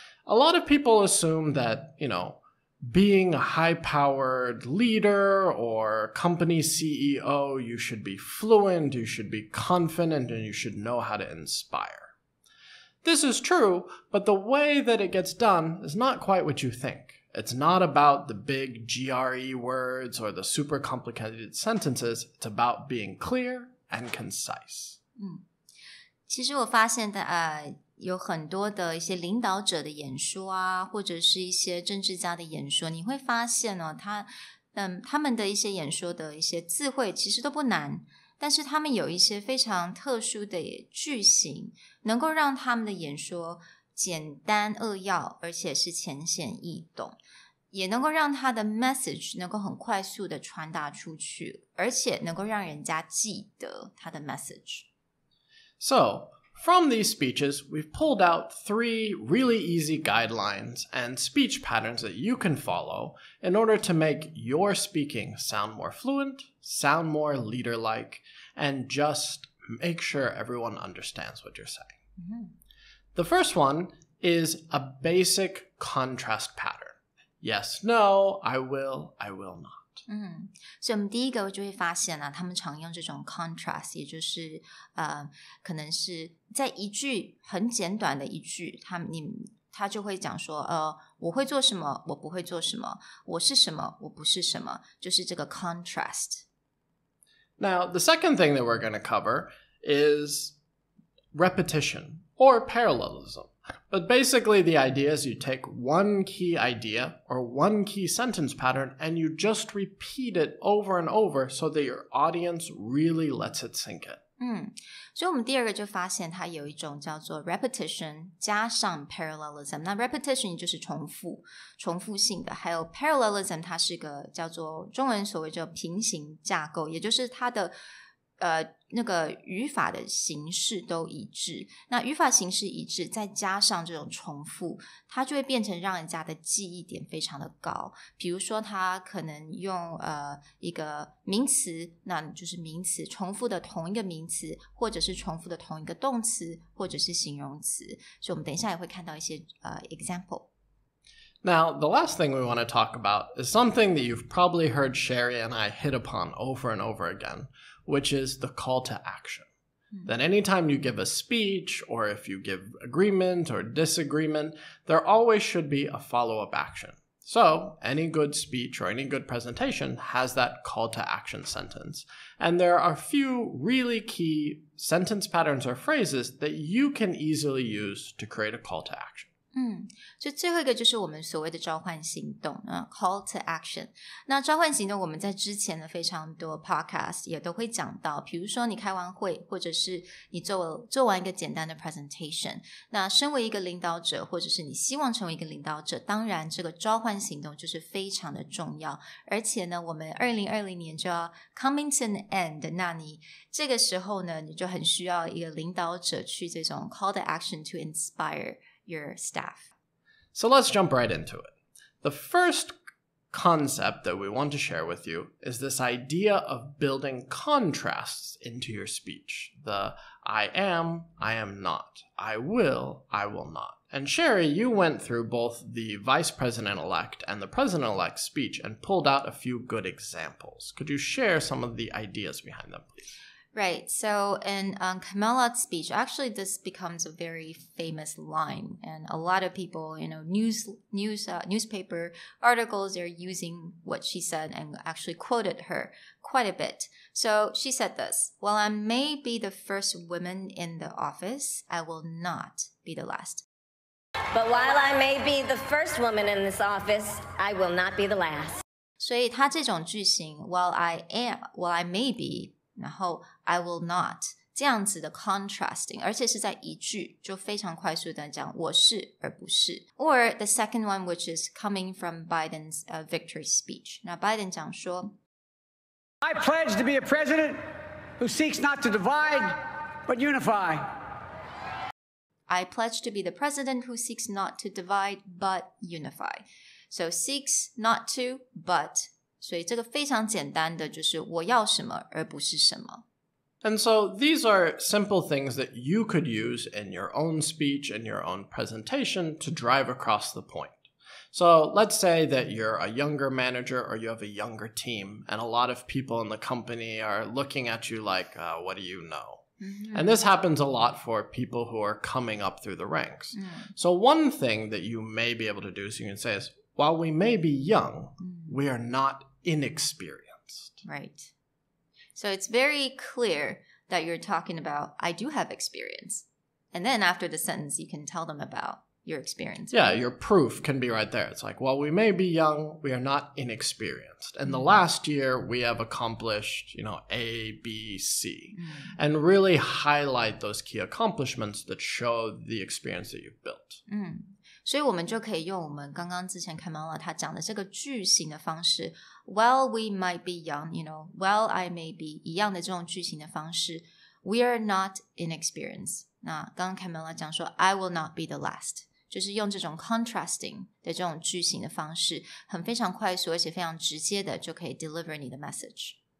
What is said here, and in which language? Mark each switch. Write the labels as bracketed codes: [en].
[en] A lot of people assume that, being a high-powered leader or company CEO, you should be fluent, you should be confident, and you should know how to inspire.This is true, but the way that it gets done is not quite what you think. It's not about the big GRE words or the super complicated sentences. It's about being clear and concise. [zh] 其实我发现有很多的一些领导者的演说啊，或者是一些政治家的演说，你会发现他们的一些演说的一些字汇其实都不难。但是他们有一些非常特殊的句型，能够让他们的演说简单扼要，而且是浅显易懂，也能够让他的 message 能够很快速的传达出去，而且能够让人家记得他的 message. [en] So, from these speeches, we've pulled out 3 really easy guidelines and speech patterns that you can follow in order to make your speaking sound more fluent, sound more leader-like, and just make sure everyone understands what you're saying. The first one is a basic contrast pattern. Yes, no, I will not. [zh] 所以我们第一个就会发现他们常用这种 contrast， 也就是可能是在一句很简短的一句，他就会讲说我会做什么，我不会做什么，我是什么，我不是什么，就是这个 contrast. [en] Now, the second thing that we're going to cover is repetition or parallelism.But basically, the idea is you take one key idea or one key sentence pattern and you just repeat it over and over so that your audience really lets it sink in. [zh] 所以我们第二个就发现它有一种叫做 repetition 加上 parallelism。那 repetition 就是重复性的，还有 parallelism 它是个叫做中文所谓叫平行架构，也就是它的那个语法的形式都一致，那语法形式一致再加上这种重复，它就会变成让人家的记忆点非常的高。比如说他可能用一个名词，那就是名词重复的同一个名词，或者是重复的同一个动词，或者是形容词，所以我们等一下也会看到一些 [en] example.Now, the last thing we want to talk about is something that you've probably heard Sherry and I hit upon over and over again, which is the call to action. That anytime you give a speech, or if you give agreement or disagreement, there always should be a follow-up action. So, any good speech or any good presentation has that call to action sentence. And there are a few really key sentence patterns or phrases that you can easily use to create a call to action. [zh] 就最后一个就是我们所谓的召唤行动，call to action。那召唤行动我们在之前的非常多 podcast 也都会讲到，比如说你开完会，或者是你做完一个简单的 presentation， 那身为一个领导者，或者是你希望成为一个领导者，当然这个召唤行动就是非常的重要。而且呢，我们2020年就要 [en] coming to an end， [zh] 那你这个时候呢，你就很需要一个领导者去这种 [en] call to action to inspire your staff. So let's jump right into it. The first concept that we want to share with you is this idea of building contrasts into your speech. The I am not, I will not. And Sherry, you went through both the vice president-elect and the president-elect speech and pulled out a few good examples. Could you share some of the ideas behind them, please? Right. So in Kamala's speech, actually this becomes a very famous line, and a lot of people, newspaper articles, they're using what she said and actually quoted her quite a bit. So she said this: "While I may be the first woman in the office, I will not be the last." But while I may be the first woman in this office, I will not be the last. [zh] 所以它这种句型 [en] while I may be， [zh] 然后 [en] I will not [zh] 这样子的 contrasting， 而且是在一句就非常快速的讲我是而不是。 [en] Or the second one, which is coming from Biden's victory speech. [zh] 那 Biden 讲说 [en] I pledge to be a president who seeks not to divide but unify. I pledge to be the president who seeks not to divide but unify. So seeks not to, but [zh] 所以这个非常简单的就是我要什么而不是什么。 [en] And so these are simple things that you could use in your own speech and your own presentation to drive across the point. So let's say that you're a younger manager or you have a younger team and a lot of people in the company are looking at you like, what do you know? And this happens a lot for people who are coming up through the ranks. So one thing that you may be able to do is you can say is, while we may be young, we are not inexperienced. Right. So it's very clear that you're talking about, I do have experience. And then after the sentence, you can tell them about your experience. Yeah, your proof can be right there. It's like, while we may be young, we are not inexperienced. In the last year, we have accomplished, A, B, C. And really highlight those key accomplishments that show the experience that you've built. [zh] 所以我们就可以用我们刚刚之前Kamala他讲的这个句型的方式 [en] While we might be young, while I may be [zh] 一样的这种句型的方式 [en] We are not inexperienced. [zh] 那刚刚Kamala讲说 [en] I will not be the last. [zh] 就是用这种 contrasting 的这种句型的方式很非常快速而且非常直接的就可以 deliver 你的 message.